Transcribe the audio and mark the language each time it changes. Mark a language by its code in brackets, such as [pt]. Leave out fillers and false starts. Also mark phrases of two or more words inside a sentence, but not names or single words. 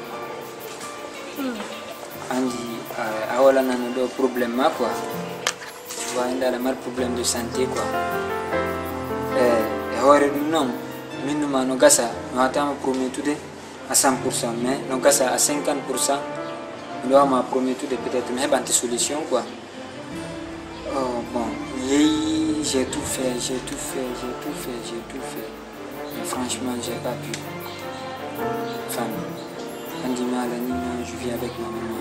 [ff] Andi, awala na ndo [fr] problème quoi. Tu vois, il a le problème de santé quoi. [ff] Hore non, minuma no gasa, no atama promettude [fr] à 100%, mais [ff] no gasa à 50%. [fr] On m'a promis de peut-être me faire une solution quoi. Bon, j'ai tout fait. Mais franchement, j'ai pas pu. Enfin, quand il m'a je vis avec ma maman.